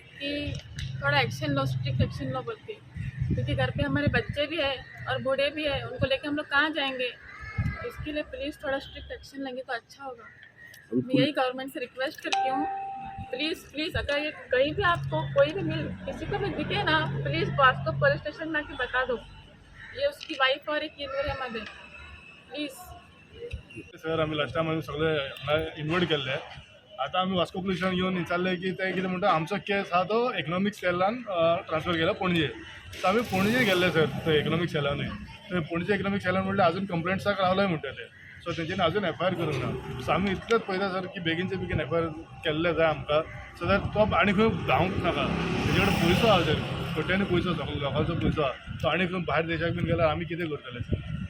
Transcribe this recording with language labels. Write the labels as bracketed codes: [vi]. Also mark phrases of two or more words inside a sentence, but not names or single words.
[hi] कि थोड़ा एक्शन लो [en] strict action [hi] लो बोल के क्योंकि घर पे हमारे बच्चे भी हैं और बूढ़े भी हैं उनको लेके हम लोग कहाँ जाएंगे इसके लिए प्लीज़ थोड़ा [en] strict action [hi] लेंगे तो अच्छा होगा मैं यही गवर्नमेंट से रिक्वेस्ट करती हूँ प्लीज़ अगर ये कहीं भी आपको कोई भी किसी को भी दिखे ना प्लीज़ वास्को पुलिस स्टेशन में आके बता दो ये उसकी वाइफ और एक नूर अहमद है प्लीज़ [kok] सर आम्ही [en] last time [kok] सगळे इन्वाइट केल्ले आता आम्ही वास्को पुलिस स्टेशन येवन विचारले की ते कितें म्हणटा आमचो केस हा तो इकॉनॉमिक सेलान ट्रान्सफर केला पणजे तर आम्ही पणजे गेल्ले सर ते इकॉनॉमिक सेलानूय तर पणजे इकॉनॉमिक सेलान म्हणले अजून कंप्लेंट्साक रावलाय म्हणटाले सो तेंच्यांनी अजून एफआयआर करूंक ना सो आमी इतलेंच पळयता सर की बेगीनचे बेगीन एफआयआर केल्ले जाय आमकां [en] so that [kok] तो आनी खंय धांवूंक नाका तेजे कडेन पयसो आहा सर कोट्यांनी पयसो लोकांचो पयसो आहा तो आनी खंय भायर देशाक बीन गेल्यार आमी कितें करतले सर